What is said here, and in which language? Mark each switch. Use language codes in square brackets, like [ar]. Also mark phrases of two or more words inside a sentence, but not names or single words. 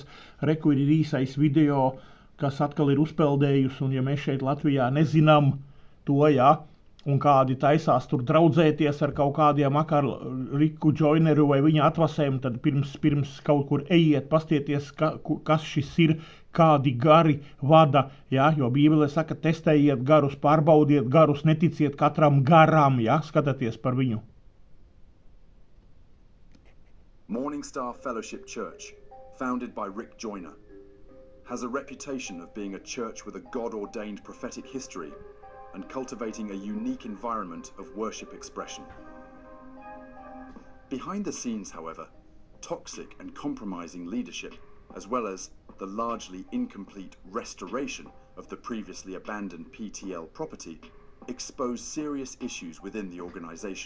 [lv] Reku ir īsais video, kas atkal ir uzpeldējusi, un ja mēs šeit Latvijā nezinām to, jā, un kādi taisās tur draudzēties ar kaut kādiem ar Riku Džoineru vai viņa atvasēm, tad pirms kaut kur ejiet, pastieties, kas šis ir, kādi gari vada, jā, jo Bībele saka, testējiet garus, pārbaudiet garus, neticiet katram garam, jā, skatieties par viņu. [en] Morning Star Fellowship Church, founded by Riks Džoiner, has a reputation of being a church with a God-ordained prophetic history and cultivating a unique environment of worship expression. Behind the scenes, however, toxic and compromising leadership, as well as the largely incomplete restoration of the previously abandoned PTL property, expose serious issues within the organization.